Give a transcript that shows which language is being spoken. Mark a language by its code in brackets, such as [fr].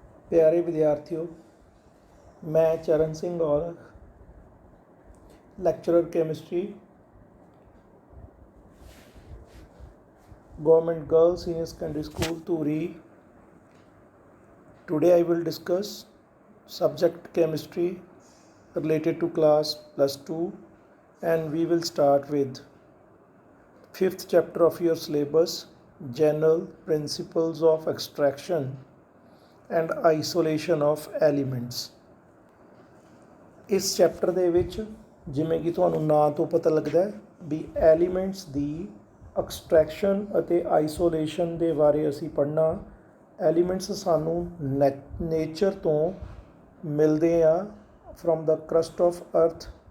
[hi] प्यारे विद्यार्थियों, मैं चरण Singh Aulakh, lecturer chemistry, government girls senior secondary school Turi. [en] Today I will discuss subject chemistry related to class +2, and we will start with 5th chapter of your syllabus, general principles of extraction and isolation of elements. [pa] ਇਸ chapter ਦੇ ਵਿੱਚ ਜਿਵੇਂ ਕਿ ਤੁਹਾਨੂੰ ਨਾਂ ਤੋਂ ਪਤਾ ਲੱਗਦਾ ਹੈ ਵੀ ਐਲੀਮੈਂਟਸ ਦੀ ਐਕਸਟ੍ਰੈਕਸ਼ਨ ਅਤੇ ਆਈਸੋਲੇਸ਼ਨ ਦੇ ਬਾਰੇ ਅਸੀਂ ਪੜ੍ਹਨਾ। ਐਲੀਮੈਂਟਸ ਸਾਨੂੰ ਨੇਚਰ ਤੋਂ ਮਿਲਦੇ ਆ, [en] From the crust of earth.